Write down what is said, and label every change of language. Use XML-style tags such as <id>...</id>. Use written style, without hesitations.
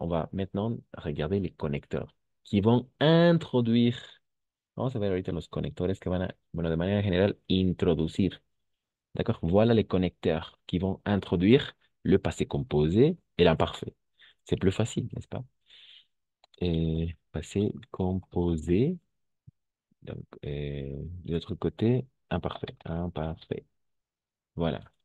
<fr>On va maintenant regarder les connecteurs qui vont introduire.</fr> <es>Vamos a ver ahorita los conectores que van a, bueno, de manera general, introducir.</es> <fr>D'accord? Voilà les connecteurs qui vont introduire le passé composé et l'imparfait. C'est plus facile, n'est-ce pas? Et passé composé, donc de l'autre côté, imparfait. Imparfait. Voilà.</fr>